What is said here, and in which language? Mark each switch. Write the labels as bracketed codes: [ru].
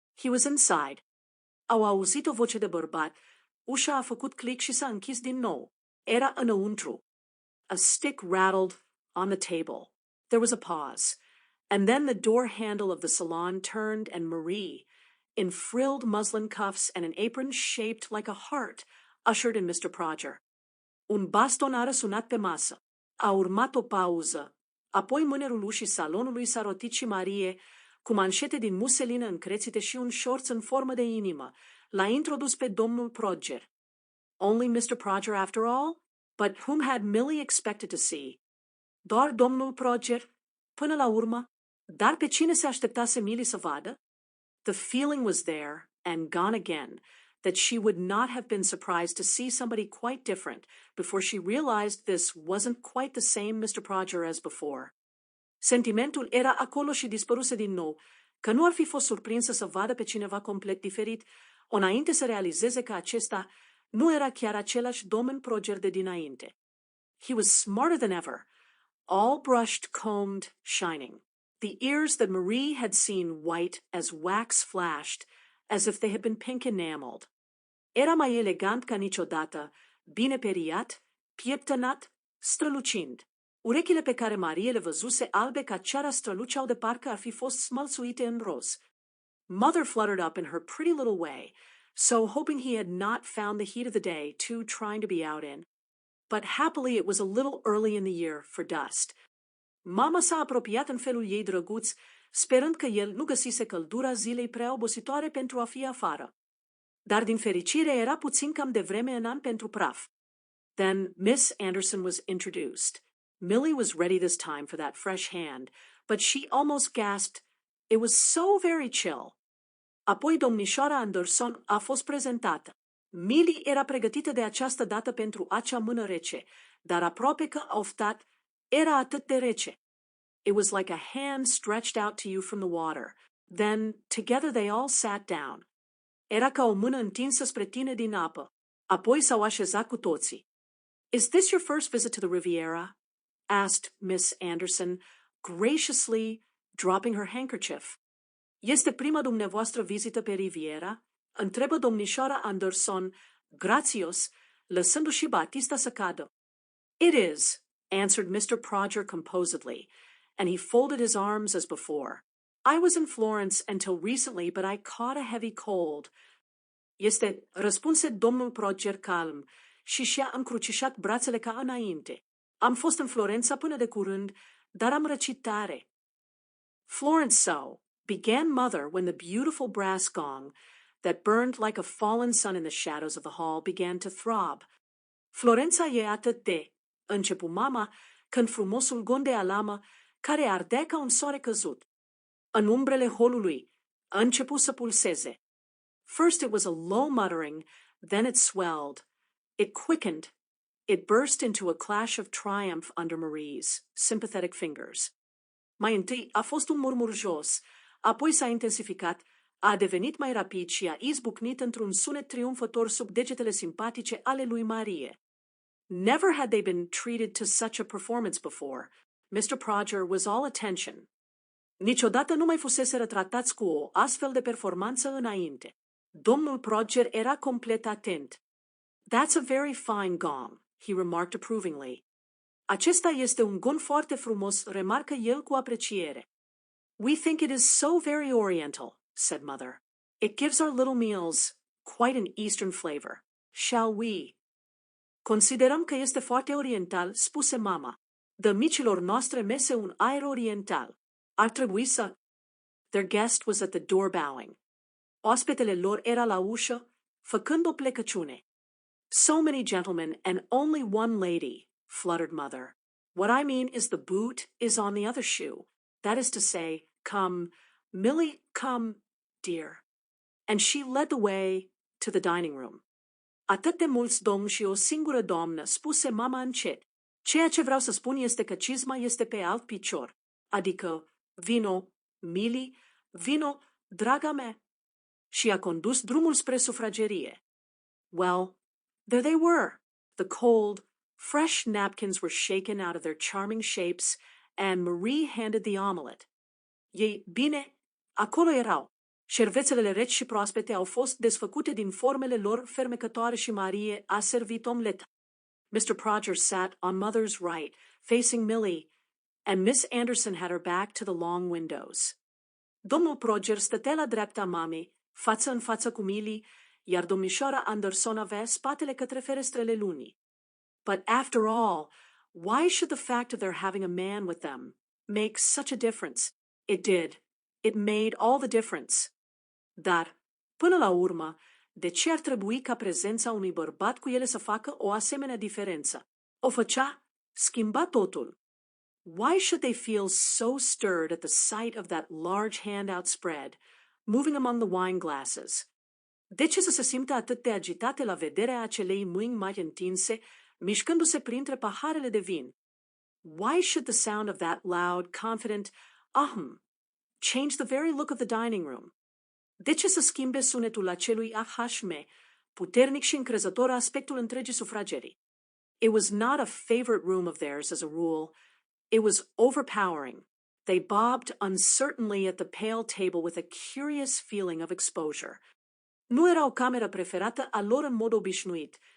[en] He was inside. [ro] Au auzit o voce de bărbat. Ușa a făcut click și s-a închis din nou. Era înăuntru. [en] A stick rattled on the table. There was a pause. And then the door handle of the salon turned and Marie, in frilled muslin cuffs and an apron shaped like a heart, ushered in Mr. Prodger. [ro] Un baston a răsunat pe masă. A urmat o pauză. Apoi mânerul ușii salonului s-a rotit și Marie, cu manșete din muselină încrețite și un șorț în formă de inimă, l-a introdus pe domnul Prodger. [en] Only Mr. Prodger after all? But whom had Millie expected to see? [ro] Doar domnul Prodger? Până la urmă? Dar pe cine se așteptase Millie să vadă? [en] The feeling was there, and gone again, that she would not have been surprised to see somebody quite different before she realized this wasn't quite the same Mr. Prodger as before. [ro] Sentimentul era acolo și dispăruse din nou, că nu ar fi fost surprinsă să vadă pe cineva complet diferit, înainte să realizeze că acesta nu era chiar același domn Prodger de dinainte. [en] He was smarter than ever, all brushed, combed, shining. The ears that Marie had seen white as wax flashed, as if they had been pink enameled. [ro] Era mai elegant ca niciodată, bine periat, pieptănat, strălucind. Urechile pe care Marie le văzuse albe ca ceara străluceau de parcă ar fi fost smălțuite în roz. [en] Mother fluttered up in her pretty little way, so hoping he had not found the heat of the day too trying to be out in. But happily it was a little early in the year for dust. [ro] Mama s-a apropiat în felul ei drăguț, sperând că el nu găsise căldura zilei prea obositoare pentru a fi afară. Dar din fericire era puțin cam devreme în an pentru praf. [en] Then Miss Anderson was introduced. Millie was ready this time for that fresh hand, but she almost gasped, it was so very chill. [ro] Apoi domnișoara Anderson a fost prezentată. Millie era pregătită de această dată pentru acea mână rece, dar aproape că a oftat, era atât de rece. [en] It was like a hand stretched out to you from the water. Then, together they all sat down. [ro] Era ca o mână întinsă spre tine din apă. Apoi s-au așezat cu toții. [en] Is this your first visit to the Riviera? Asked Miss Anderson, graciously dropping her handkerchief. [ro] Este prima dumneavoastră vizită pe Riviera? Întrebă domnișoara Anderson, grațios, lăsându-și batista să cadă. [en] It is, answered Mr. Prodger composedly, and he folded his arms as before. I was in Florence until recently, but I caught a heavy cold. [ro] Este, răspunse domnul Prodger calm și și-a încrucișat brațele ca înainte. Am fost în Florența până de curând, dar am răcit tare. [en] Florence so, began Mother when the beautiful brass gong, that burned like a fallen sun in the shadows of the hall, began to throb. [ro] Florența e atât de, începu mama, când frumosul gon de alamă, care ardea ca un soare căzut, în umbrele holului, a început să pulseze. [en] First it was a low muttering, then it swelled. It quickened. It burst into a clash of triumph under Marie's sympathetic fingers. [ro] Mai întâi a fost un murmur jos, apoi s-a intensificat, a devenit mai rapid și a izbucnit într-un sunet triumfător sub degetele simpatice ale lui Marie. [en] Never had they been treated to such a performance before. Mr. Proger was all attention. [ro] Niciodată nu mai fuseseră tratați cu o astfel de performanță înainte. Domnul Proger era complet atent. [en] That's a very fine gong, he remarked approvingly. [ro] Acesta este un gon foarte frumos, remarcă el cu apreciere. [en] We think it is so very oriental, said Mother. It gives our little meals quite an Eastern flavor. Shall we? [ro] Considerăm că este foarte oriental, spuse mama. Dă micilor noastre mese un aer oriental. Ar trebui să... [en] Their guest was at the door bowing. [ro] Oaspetele lor era la ușă, făcând o plecăciune. [en] So many gentlemen and only one lady, fluttered Mother. What I mean is the boot is on the other shoe. That is to say, come, Millie, come, dear. And she led the way to the dining room. [ro] Atât de mulți domni și o singură doamnă, spuse mama încet. Ceea ce vreau să spun este că cizma este pe alt picior. Adică, vino, Millie, vino, draga mea. Și a condus drumul spre sufragerie. [en] Well, there they were. The cold, fresh napkins were shaken out of their charming shapes, and Marie handed the omelette. [ro] Ei, bine, acolo erau. Șervețelele reci și proaspete au fost desfăcute din formele lor fermecătoare și Marie a servit omleta. [en] Mr. Proger sat on Mother's right, facing Millie, and Miss Anderson had her back to the long windows. [ro] Domnul Proger stătea la dreapta mamei, față în față cu Millie, iar domnișoara Anderson avea spatele către ferestrele lunii. [en] But after all, why should the fact of their having a man with them make such a difference? It did. It made all the difference. [ro] Dar, până la urmă, de ce ar trebui ca prezența unui bărbat cu ele să facă o asemenea diferență? O făcea, schimba totul. [en] Why should they feel so stirred at the sight of that large hand outspread, moving among the wine glasses? [ro] De ce să se simtă atât de agitate la vederea acelei mâini mari întinse, mișcându-se printre paharele de vin? [en] Why should the sound of that loud, confident ahem change the very look of the dining room? [ro] De ce să schimbe sunetul acelui ahashme, puternic și încrezător aspectul întregii sufragerii? [en] It was not a favorite room of theirs as a rule. It was overpowering. They bobbed uncertainly at the pale table with a curious feeling of exposure. [ro] Nu era o cameră preferată a lor în mod obișnuit.